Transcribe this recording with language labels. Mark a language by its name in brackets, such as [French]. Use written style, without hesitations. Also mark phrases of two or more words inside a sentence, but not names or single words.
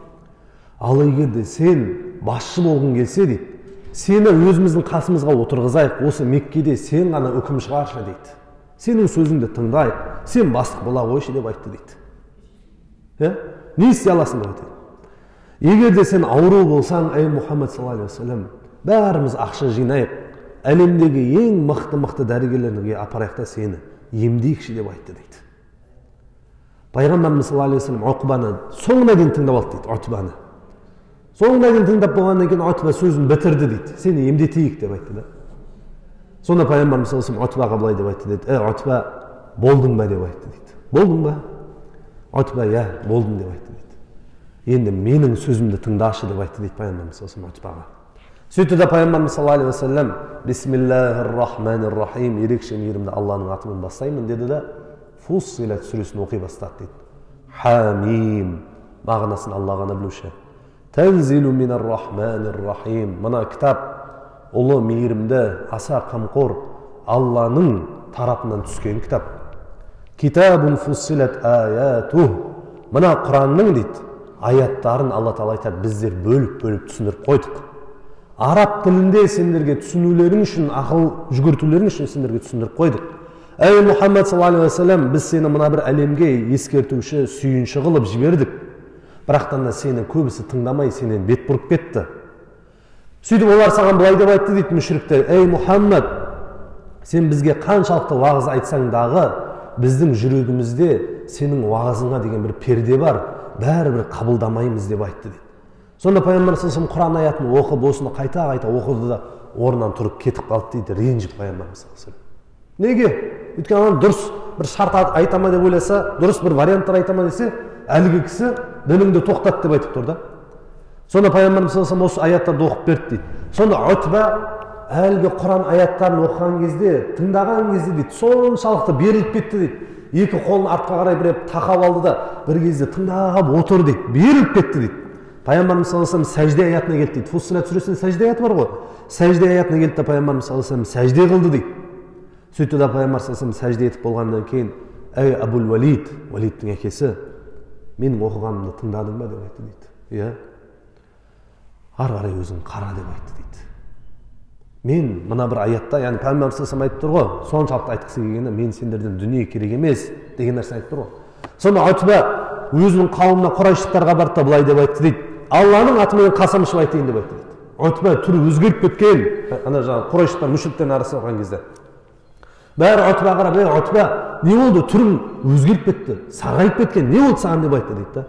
[Kazakh] Ал егерде сен басшы болғың келсе дейді, сені өзіміздің қасымызға отырғызайық, осы Меккеде сен ғана үкім шығаршы дейді. Сенің сөзіңді тыңдайық, сен бастық бола қойшы деп айтты дейді. Не істей аласың деп айтты. Егерде сен ауру болсаң, ей Мұхаммед [Arabic] صلى الله عليه وسلم, [Kazakh] бәріміз ақша жинайық, әлемдегі ең мықты дәрігерлерге апарайық та сені емдейікші деп айтты дейді. Пайғамбарымыз [Arabic] صلى الله عليه وسلم [Kazakh] Утбаны соңына дейін тыңдап алды дейді. Утбаны соңына дейін тыңдап болғаннан кейін Утба сөзін бітірді дейді. Сені емдетейік деп айтты да. Сонда Пайғамбарымыз [Arabic] صلى الله عليه وسلم [Kazakh] Утбаға былай деп айтты дейді. Утба, болдың ба деп айтты дейді. Болдың ба? Утба, иә, болдым деп айтты дейді. Енді менің сөзімді тыңдашы деп айтты дейді Пайғамбарымыз [Arabic] صلى الله عليه وسلم [Kazakh] Утбаға. Сөйтті де Пайғамбарымыз [Arabic] صلى الله عليه وسلم بسم الله الرحمن الرحيم, [Kazakh] ерекше мейірімді Алланың атымен бастаймын деді де Фуссилат сүресін оқи бастады дейді. Хамим, мағынасын Алла ғана білуші. [Arabic] تنزيل من الرحمن الرحيم, [Kazakh] мына кітап ұлы мейірімді, аса қамқор Алланың тарапынан түскен кітап. [Arabic] كتاب فصلت آياته, [Kazakh] мына Құранның дейді аяттарын Алла Тағала айтады, біздер бөліп түсіндіріп қойдық. Араб тілінде сендерге түсінулерің үшін, ақыл жүгіртулерің үшін сендерге түсіндіріп қойдық. [Arabic] Ей محمد صلى الله عليه وسلم, [Kazakh] біз сені мына бір әлемге ескертуші, сүйінші қылып жібердік. Бірақтан да сені көбісі тыңдамай, сенен бет бұрып кетті. Сөйтіп олар саған былай деп айтты дейді мүшриктер: ей Мұхаммед, сен бізге қаншалықты уағыз айтсаң дағы, біздің жүрегімізде сенің уағызыңа деген бір перде бар, бәрібір қабылдамаймыз деп айтты дейді. Сонда Пайғамбар [Arabic] صلى الله عليه وسلم [Kazakh] Құран аятын оқып, осыны қайта оқыды да орнынан тұрып кетіп қалды дейді, ренжіп Пайғамбар [Arabic] صلى الله عليه وسلم. [Kazakh] Неге? Өйткені адам дұрыс бір шарт айта ма деп ойласа, дұрыс бір варианттар айта ма десе, әлгі кісі дініңді тоқтат деп айтып тұр да. Сонда Пайғамбар [Arabic] صلى الله عليه وسلم [Kazakh] осы аяттарды оқып берді дейді. Сонда Утба әлгі Құран аяттарын оқыған кезде, тыңдаған кезде дейді, соншалықты беріліп кетті дейді. Екі қолын артқа қарай біреп тақап алды да бір кезде тыңдап отыр дейді, беріліп кетті дейді. Пайғамбарымыз [Arabic] صلى الله عليه وسلم [Kazakh] сәжде аятына келді дейді. Фуссилат сүресінде сәжде аяты бар ғой. Сәжде аятына келді де Пайғамбарымыз [Arabic] صلى الله عليه وسلم [Kazakh] сәжде қылды дейді. Сөйтті де Пайғамбар [Arabic] صلى الله عليه وسلم [Kazakh] сәжде етіп болғаннан кейін, ей Абул Валид, Валидтің әкесі, менің оқығанымды тыңдадың ба деп айтты дейді. Иә. Ары қарай өзің қара деп айтты дейді. Мен мына бір аятта, яғни Пайғамбар [Arabic] صلى الله عليه وسلم [Kazakh] айтып тұр ғой, соншалықты айтқысы келгені, мен сендерден дүние керек емес деген нәрсе айтып тұр ғой. Сонда Утба өзінің қауымына Құрайшықтарға барды да былай деп айтты дейді. Алланың атымен қасам ішіп айтайын деп айтты дейді. Утба түрі өзгеріп кеткен, ана жаңағы Құрайшықтар мүшриктердің арасында болған кезде. Бәрі Утбаға қарап, ей Утба, не болды, түрің өзгеріп кетті, сарғайып кеткен, не болды саған деп айтты дейді.